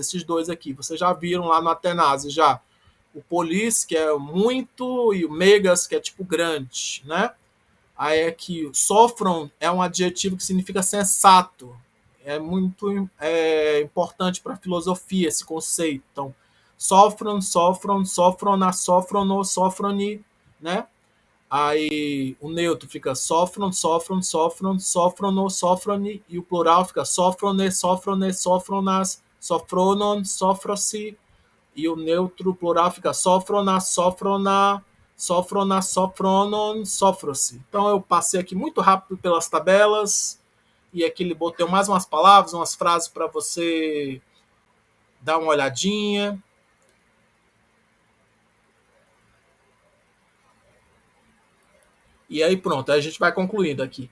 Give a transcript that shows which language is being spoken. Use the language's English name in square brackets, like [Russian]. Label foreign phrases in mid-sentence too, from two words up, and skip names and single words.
[Portuguese] Esses dois aqui, vocês já viram lá no Atenásia já. O polis, que é muito, e o megas, que é tipo grande, né? Aí aqui, o sofron é um adjetivo que significa sensato. É muito importante para a filosofia esse conceito. Então, [Greek] σώφρων, σώφρονα, σώφρονος, σώφρονι, [Portuguese] né? Aí o neutro fica [Greek] σῶφρον, σώφρονος, σώφρονι, [Portuguese] e o plural fica [Greek] σώφρονες, σώφρονες, σώφρονας, σωφρόνων, σώφροσι, [Portuguese] e o neutro plural fica [Greek] σώφρονα, σώφρονα, σωφρόνων, σώφροσι. [Portuguese] Então eu passei aqui muito rápido pelas tabelas, e aqui ele botei mais umas palavras, umas frases para você dar uma olhadinha. E aí pronto, aí a gente vai concluindo aqui.